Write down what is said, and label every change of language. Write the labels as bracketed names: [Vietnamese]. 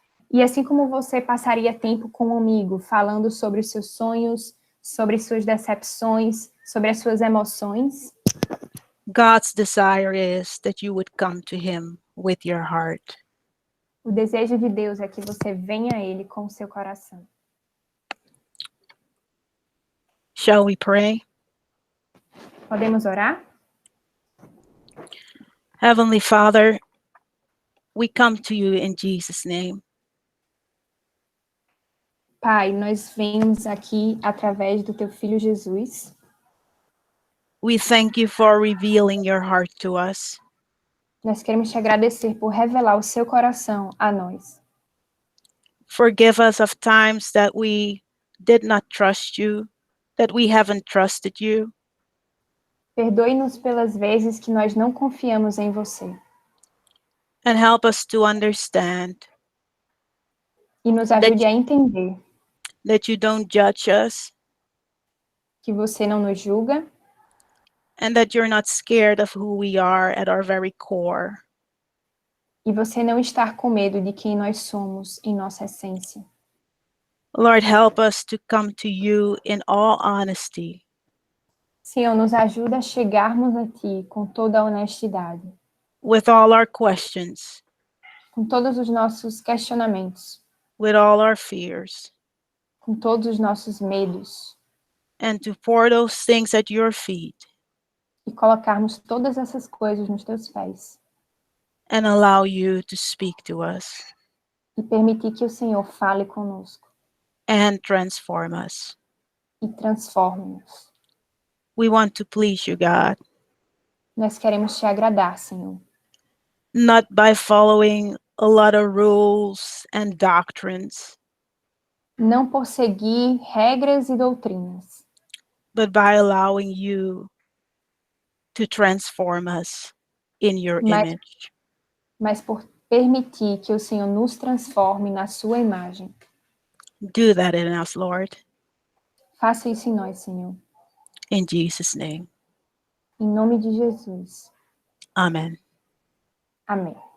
[Portuguese] E assim como você passaria tempo com um amigo falando sobre os seus sonhos, sobre suas decepções, sobre as suas emoções, [English] God's desire is that you would come to him with your heart. [Portuguese] o desejo de Deus é que você venha a ele com o seu coração. [English] Shall we pray? [Portuguese] Podemos orar? [English] Heavenly Father, we come to you in Jesus' name. [Portuguese] Pai, nós vemos aqui através do teu filho Jesus. [English] We thank you for revealing your heart to us. [Portuguese] Nós queremos te agradecer por revelar o seu coração a nós. [English] Forgive us of times that we did not trust you, that we haven't trusted you. [Portuguese] Perdoe-nos pelas vezes que nós não confiamos em você. [English] And help us to understand [Portuguese] E nos ajude a entender [English] that you don't judge us [Portuguese] que você não nos julga [English] and that you're not scared of who we are at our very core. [Portuguese] e você não está com medo de quem nós somos em nossa essência. [English] Lord, help us to come to you in all honesty, [Portuguese] Senhor, nos ajuda a chegarmos a Ti com toda a honestidade, [English] with all our questions, [Portuguese] com todos os nossos questionamentos, [English] with all our fears, [Portuguese] com todos os nossos medos, [English] and to pour those things at your feet [Portuguese] e colocarmos todas essas coisas nos Teus pés [English] and allow you to speak to us [Portuguese] e permitir que o Senhor fale conosco [English] and transform us. [Portuguese] e transforme-nos. [English] We want to please you, God, [Portuguese] Nós queremos Te agradar, Senhor, [English] not by following a lot of rules and doctrines, [Portuguese] não por seguir regras e doutrinas, [English] but by allowing you to transform us in your image. [Portuguese] mas por permitir que o Senhor nos transforme na Sua imagem. [English] Do that in us, Lord, [Portuguese] Faça isso em nós, Senhor. [English] in Jesus' name. [Portuguese] Em nome de Jesus. [English] Amen. [Portuguese] Amém.